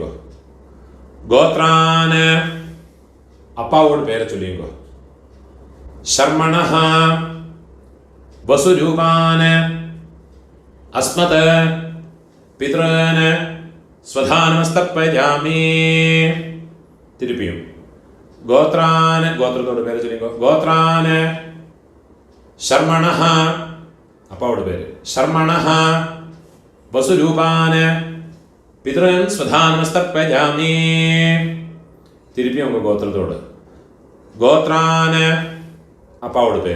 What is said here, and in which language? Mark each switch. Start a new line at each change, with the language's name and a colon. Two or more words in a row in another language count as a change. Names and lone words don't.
Tamil: கோத்ரான அப்பாவோட பேரை சொல்லிங்க.
Sanskrit: ஷர்மணஹ வசுரூபான அஸ்மத பித்ரான ஸ்வதானமஸ்தர்ப்பயாமி.
Tamil: திருப்பியும் கோத்ரான் கோத்ரத்தோட பேர் சொல்லிக்கோ.
Sanskrit: ഗോത്രാന് ശർമ്മണഃ
Tamil: அப்பாவோட பேர்.
Sanskrit: ശർമ്മണഃ വസുരൂപാന് പിതൃൻ സ്വധാനമസ്തർപ്പയാമി.
Tamil: திருப்பி நமக்கு கோத்ரத்தோட. கோத்ரான் அப்பாவோட பேர்.